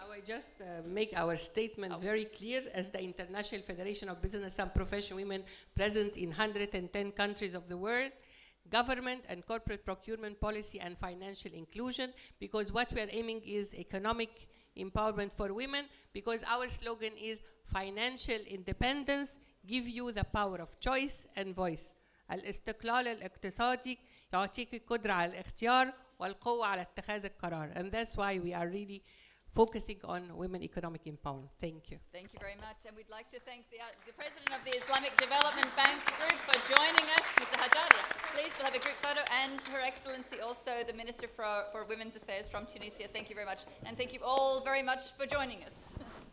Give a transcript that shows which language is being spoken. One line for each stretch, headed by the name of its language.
English: I will just make our statement very clear. As the International Federation of Business and Professional Women present in 110 countries of the world, government and corporate procurement policy and financial inclusion, because what we are aiming is economic empowerment for women, because our slogan is financial independence, give you the power of choice and voice.
Arabic: الاستقلال الاقتصادي يعطيك القدرة على الاختيار والقوة على اتخاذ القرار.
English: And that's why we are really focusing on women economic empowerment. Thank you. Thank you very much. And we'd like to thank the President of the Islamic Development Bank Group for joining us, Mr. Hajaria. Please, we'll have a group photo, and Her Excellency also, the Minister for Women's Affairs from Tunisia. Thank you very much. And thank you all very much for joining us.